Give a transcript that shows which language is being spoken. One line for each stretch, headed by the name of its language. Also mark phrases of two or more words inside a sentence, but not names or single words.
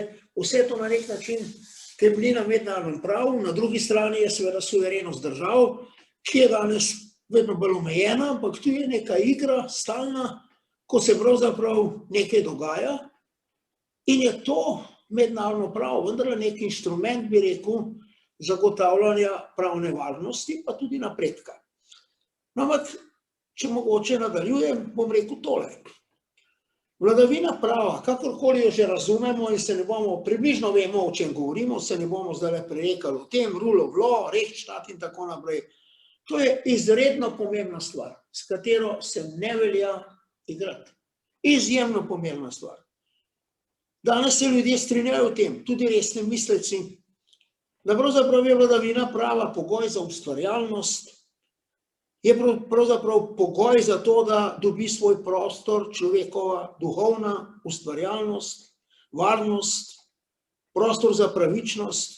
Slovenian: Vse to na nek način temelji na mednarodnem pravu, na drugi strani je seveda suverenost držav, ki je danes vedno bolj omejena, ampak tu je neka igra stalna, ko se pravzaprav nekaj dogaja in je to mednarodno pravo vendarle nek inštrument, bi rekel, zagotavljanja pravne varnosti, pa tudi napredka. Ampak, če mogoče nadaljujem, bom rekel tole. Vladavina prava, kakorkoli jo že razumemo in se ne bomo, približno vemo, o čem govorimo, se ne bomo zdaj prerekali o tem,
English: rule of law,
Slovenian: rechtsstaat in tako naprej. To je izredno pomembna stvar, s katero se ne velja igrati. Izjemno pomembna stvar. Danes se ljudje strinjajo o tem, tudi resni misleci, da pravzaprav je vladavina prava pogoj za ustvarjalnost, je pravzaprav pogoj za to, da dobi svoj prostor človekova duhovna ustvarjalnost, varnost, prostor za pravičnost.